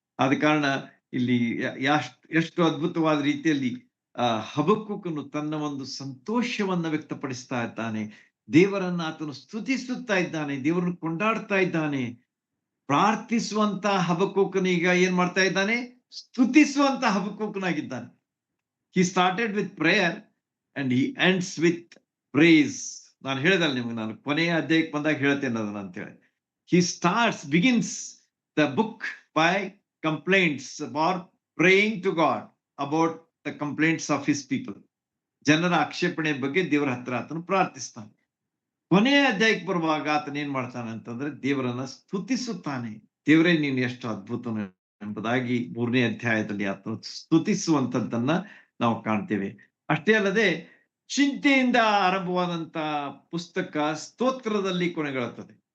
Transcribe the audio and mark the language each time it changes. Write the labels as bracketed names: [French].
[Kannada] ಆದ ಕಾರಣ ಇಲ್ಲಿ ಎಷ್ಟು ಅದ್ಭುತವಾದ ರೀತಿಯಲ್ಲಿ ಹಬಕ್ಕೂಕನು ತನ್ನ ಒಂದು ಸಂತೋಷವನ್ನ ವ್ಯಕ್ತಪಡಿಸ್ತಾ ಇದ್ದಾನೆ. ದೇವರನ್ನ ಆತನು ಸ್ತುತಿಸುತ್ತಾ ಇದ್ದಾನೆ, ದೇವರನ್ನು ಕೊಂಡಾಡ್ತಾ ಇದ್ದಾನೆ. ಪ್ರಾರ್ಥಿಸುವಂತ ಹಬಕ್ಕೂಕನೀಗ ಏನ್ ಮಾಡ್ತಾ ಇದ್ದಾನೆ? ಸ್ತುತಿಸುವಂತ ಹಬಕ್ಕೂಕನಾಗಿದ್ದಾನೆ. [English] He started with prayer and he ends with praise. [Kannada] ನಾನು ಹೇಳಿದಲ್ಲ ನಿಮ್ಗೆ, ನಾನು ಕೊನೆಯ ಅಧ್ಯಾಯಕ್ಕೆ ಬಂದಾಗ ಹೇಳ್ತೇನೆ ಅದನ್ನ ಅಂತ ಹೇಳಿ. [English] He begins the book by complaints or praying to God about the complaints of his people. [Kannada] ಜನರ ಆಕ್ಷೇಪಣೆ ಬಗ್ಗೆ ದೇವರ ಹತ್ರ ಆತನು ಪ್ರಾರ್ಥಿಸ್ತಾನೆ. ಕೊನೆಯ ಅಧ್ಯಾಯಕ್ಕೆ ಬರುವಾಗ ಆತನ ಏನ್ ಮಾಡ್ತಾನೆ ಅಂತಂದ್ರೆ ದೇವರನ್ನ ಸ್ತುತಿಸುತ್ತಾನೆ. ದೇವರೇ ನೀನು ಎಷ್ಟು ಅದ್ಭುತನು ಎಂಬುದಾಗಿ 3ನೇ ಅಧ್ಯಾಯದಲ್ಲಿ ಆತನು ಸ್ತುತಿಸುವಂತದ್ದನ್ನ ನಾವು ಕಾಣ್ತೇವೆ. ಅಷ್ಟೇ ಅಲ್ಲದೆ ಚಿಂತೆಯಿಂದ ಆರಂಭವಾದಂತ ಪುಸ್ತಕ ಸ್ತೋತ್ರದಲ್ಲಿ ಕೊನೆಗೊಳ್ಳುತ್ತದೆ.